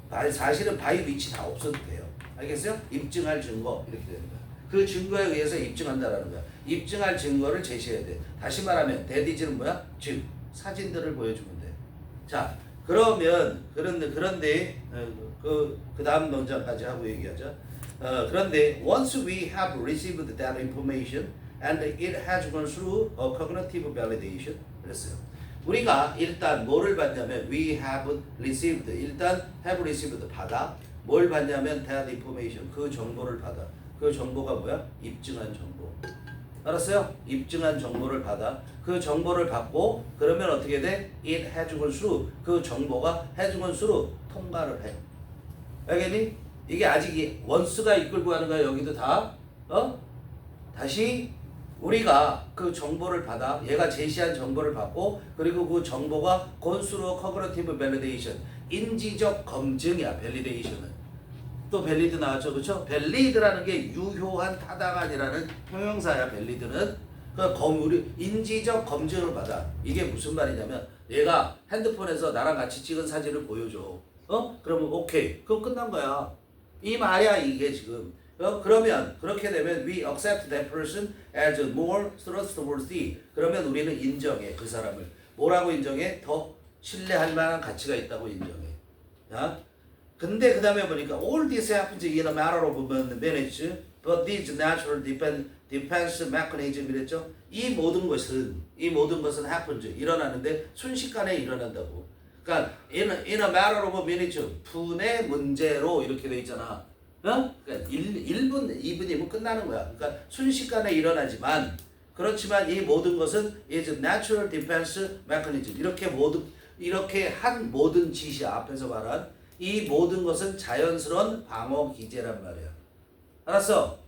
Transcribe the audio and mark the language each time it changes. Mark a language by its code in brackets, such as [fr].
[ko] 사실은 [en] by which [ko] 다 없어도 돼요. 알겠어요? 입증할 증거 이렇게 되는 거야. 그 증거에 의해서 입증한다라는 거야. 입증할 증거를 제시해야 돼. 다시 말하면 [en] that is [ko] 는 뭐야? 즉 사진들을 보여주면 돼. 자, 그러면 그런데 그 다음 문장까지 하고 얘기하자. 그런데 [en] once we have received that information and it has gone through a cognitive validation [ko] 그랬어요. 우리가 일단 뭐를 받냐면 [en] we have received [ko] 일단 [en] have received [ko] 받아 뭘 받냐면 [en] that information [ko] 그 정보를 받아. 그 정보가 뭐야? 입증한 정보. 알았어요? 입증한 정보를 받아. 그 정보를 받고 그러면 어떻게 돼? [en] It has gone through [ko] 그 정보가 [en] has gone through [ko] 통과를 해. 알겠니? 이게 아직 원수가 이끌고 가는 거야. 여기도 다 다시 우리가 그 정보를 받아 얘가 제시한 정보를 받고 그리고 그 정보가 [en] gone through cognitive validation [ko] 인지적 검증이야. validation은 또 valid 나왔죠, 그렇죠? valid라는 게 유효한 타당한이라는 형용사야. valid는 우리 인지적 검증을 받아. 이게 무슨 말이냐면 얘가 핸드폰에서 나랑 같이 찍은 사진을 보여줘. 그러면 오케이. 그럼 끝난 거야. 이 말이야 이게 지금. 그러면 그렇게 되면 [en] we accept that person as more trustworthy. [ko] 그러면 우리는 인정해 그 사람을. 뭐라고 인정해? 더 신뢰할 만한 가치가 있다고 인정해. 야? 근데 그 다음에 보니까 [en] all this happens in a matter of minutes, but this natural defense mechanism [ko] 이랬죠. 이 모든 것은 happens 일어나는데 순식간에 일어난다고. 그러니까 [en] in a matter of minutes [ko] 분의 문제로 이렇게 돼 있잖아. 그러니까 1분, 2분이면 끝나는 거야. 그러니까 순식간에 일어나지만 그렇지만 이 모든 것은 [en] is natural defense mechanism [ko] 이렇게 한 모든 짓이 앞에서 말한 이 모든 것은 자연스러운 방어 기제란 말이야. 알았어?